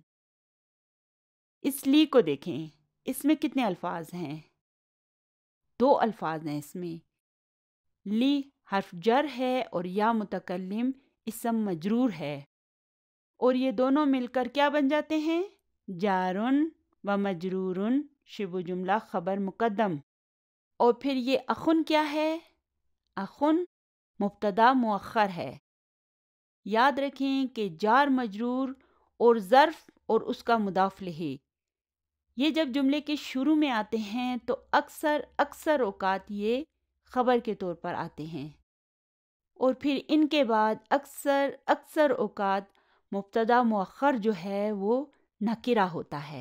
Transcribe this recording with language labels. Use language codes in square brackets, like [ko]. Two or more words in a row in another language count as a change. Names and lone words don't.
[ur] اس لی کو دیکھیں، اس میں کتنے الفاظ ہیں؟ 2 الفاظ ہیں اس میں۔ لی حرف جر ہے اور یا متکلم اسم مجرور ہے، اور یہ دونوں مل کر کیا بن جاتے ہیں؟ [ar] جارن و مجرورن، [ur] شبہ جملہ خبر مقدم۔ اور پھر یہ اخن کیا ہے؟ اخن مبتدا مؤخر ہے۔ یاد رکھیں کہ جار مجرور اور ظرف اور اس کا مضاف الیہ، یہ جب جملے کے شروع میں آتے ہیں تو اکثر اوقات یہ خبر کے طور پر آتے ہیں، اور پھر ان کے بعد اکثر اوقات مبتدا مؤخر جو ہے وہ نکرہ ہوتا ہے۔